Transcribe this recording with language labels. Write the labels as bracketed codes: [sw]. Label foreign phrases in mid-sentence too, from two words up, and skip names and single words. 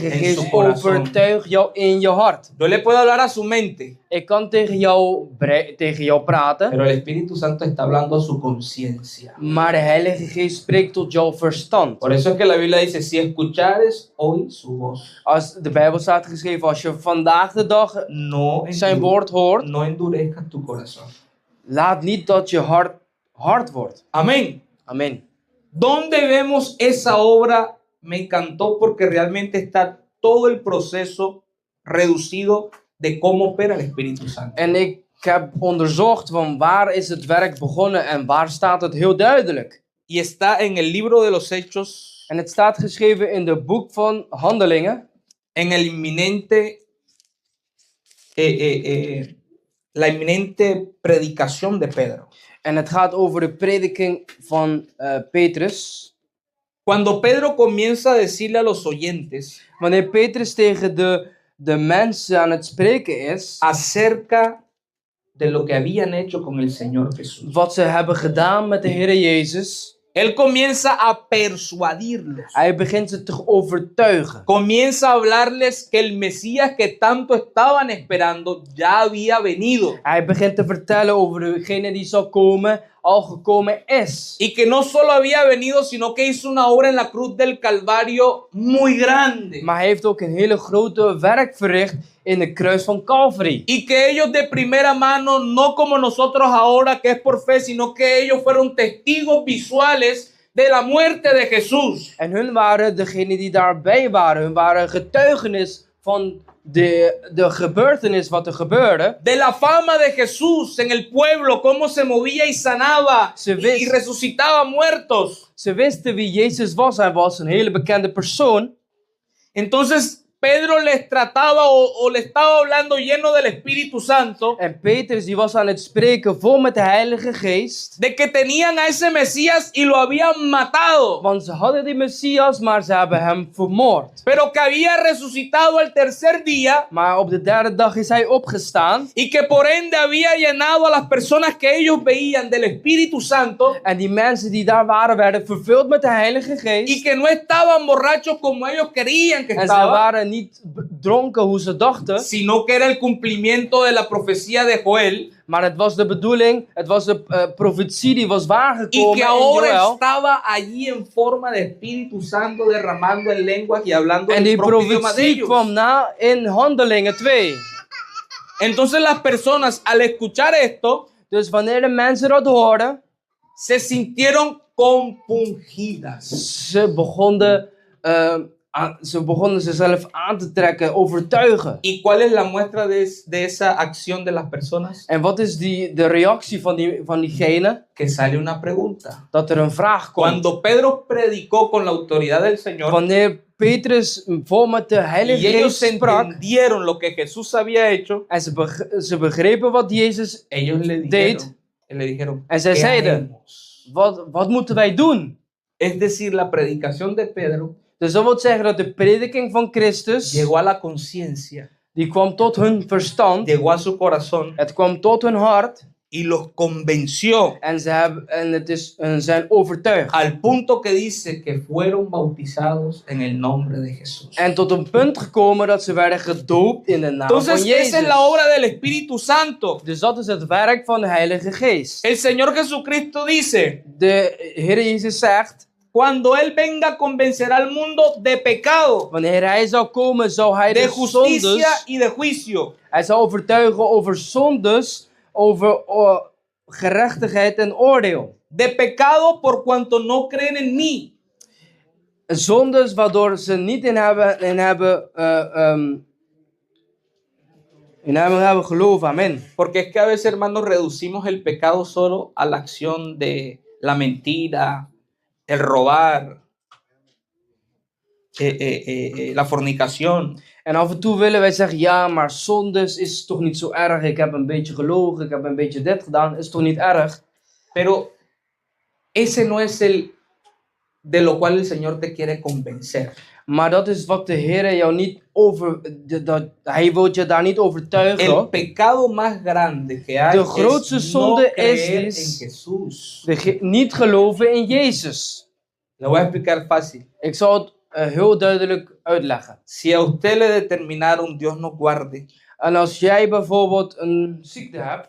[nl] En Geest [es] su corazón. [nl] overtuigt jou in je hart. [es] Yo le puedo hablar a su mente, [nl] Ik kan tegen jou praten, [es] pero el Espíritu Santo está hablando a su conciencia. [nl] maar de Heilige Geest spreekt tot jouw verstand. [es] Por eso es que la Biblia dice, si escuchares hoy su voz, [nl] Als de Bijbel staat geschreven, als je vandaag de dag [es] no, [nl] zijn woord hoort, [es] no endurezcas tu corazón. [nl] laat niet dat je hart hard wordt. [es] Amén. [nl] Amen. [es] ¿Dónde vemos esa obra? Me encantó porque realmente está todo el proceso reducido de cómo opera el Espíritu Santo. [nl] En ik heb onderzocht van waar is het werk begonnen en waar staat het heel duidelijk. [es] Y está en el libro de los Hechos, [nl] En het staat geschreven in de boek van Handelingen, [es] en el inminente, la inminente predicación de Pedro. [nl] en het gaat over de prediking van Petrus. [es] Cuando Pedro comienza a decirle a los oyentes [nl] Wanneer Petrus tegen de mensen aan het spreken is, [es] acerca de lo que habían hecho con el Señor Jesús, [nl] wat ze hebben gedaan met de Heer Jezus, [es] él comienza a persuadirlos. [nl] hij begint ze te overtuigen. [es] Comienza a hablarles que el Mesías que tanto estaban esperando ya había venido. [nl] Hij begint te vertellen over degene die zal komen, al gekomen is. [es] Y que no solo había venido, sino que hizo una obra en la cruz del Calvario muy grande. [nl] Maar hij heeft ook een hele grote werk verricht in de kruis van Calvary. [es] Y que ellos de primera mano, no como nosotros ahora que es por fe, sino que ellos fueron testigos visuales de la muerte de Jesús. [nl] En hun waren degenen die daarbij waren. Hun waren getuigenis van de gebeurtenis wat er gebeurde. [es] De la fama de Jesús en el pueblo, cómo se movía y sanaba y resucitaba muertos. [nl] Ze wisten wie Jezus was. Hij was een hele bekende persoon. [es] Entonces Pedro les trataba o le estaba hablando lleno del Espíritu Santo [nl] En Petrus die was aan het spreken vol met de Heilige Geest. [es] de que tenían a ese Mesías y lo habían matado, [nl] Want ze hadden die Messias, maar ze hebben hem vermoord. [es] pero que había resucitado al tercer día [nl] Maar op de derde dag is hij opgestaan. [es] y que por ende había llenado a las personas que ellos veían del Espíritu Santo [nl] En die mensen die daar waren, werden vervuld met de Heilige [es] y [nl] Geest. [es] que no estaban borrachos como ellos querían que [nl] En ze [es] estaban, [nl] waren niet dronken hoe ze dachten. [es] sino que era el cumplimiento de la profecía de Joel [nl] Maar het was de bedoeling, het was de profetie die was [es] y [nl] waargekomen [es] que [nl] in [es] ahora [nl] Joël. [es] estaba allí en forma de Espíritu Santo derramando en lenguas y hablando [nl] En [es] el [nl] die [es] propio idioma de [nl] profetie [es] ellos. [nl] kwam na in Handelingen 2. [es] Entonces las personas al escuchar esto [nl] Dus wanneer de mensen dat hoorden, [es] se sintieron compungidas. [nl] ze begonnen zichzelf aan te trekken, overtuigen. [es] ¿Y cuál es la muestra de esa acción de las personas? [nl] En wat is de reactie van diegene? [es] Que sale una pregunta. [nl] Dat er een vraag komt. [es] Cuando Pedro predicó con la autoridad del Señor [nl] Wanneer Petrus vol met de Heilige [es] y ellos [nl] Geest sprak [es] entendieron lo que Jesús había hecho, [nl] en ze begrepen wat Jezus [es] ellos le dijeron, [nl] en zij [es] ¿qué [nl] zeiden, [es] haremos? [nl] wat moeten wij doen? [es] Es decir, la predicación de Pedro [nl] Dus dat wil zeggen dat de prediking van Christus, [es] llegó a la conciencia, [nl] die kwam tot hun verstand, [es] llegó a su corazón [nl] het kwam tot hun hart [es] y los convenció [nl] en ze zijn overtuigd. [es] al punto que dice que fueron bautizados en el nombre de Jesús. [nl] En tot een punt gekomen dat ze werden gedoopt in de naam van [es] Entonces, [nl] Jezus. [es] esa es la obra del Espíritu Santo. [nl] Dus dat is het werk van de Heilige Geest. [es] El Señor Jesucristo dice, [nl] De Heer Jezus zegt, [es] cuando Él venga convencerá al mundo de pecado, [nl] wanneer hij zou komen, zou hij [es] de [nl] de [es] justicia [nl] zondes, [es] y de juicio. [nl] hij zou overtuigen over zondes, over gerechtigheid en oordeel. [es] De pecado por cuanto no creen en mí. [nl] Zondes waardoor ze niet in hebben geloven. [es] Amen. Porque es que a veces, hermanos, reducimos el pecado solo a la acción de la mentira, el robar, la fornicación. [nl] En af en toe willen wij zeggen, ja, maar zondes is toch niet zo erg. Ik heb een beetje gelogen, ik heb een beetje dit gedaan, is toch niet erg. [es] Pero ese no es el de lo cual el Señor te quiere convencer. [nl] Maar dat is wat de Heer jou niet hij wil je daar niet overtuigen. [es] El pecado más grande que hay [nl] De grootste [es] es no [nl] zonde [es] creer [nl] is [es] en Jesús. [nl] Niet geloven in Jezus. [es] Le voy a explicar fácil. [nl] Ik zal het heel duidelijk uitleggen. [es] Si a usted le determinaron, Dios nos guarde, [nl] En als jij bijvoorbeeld een ziekte hebt,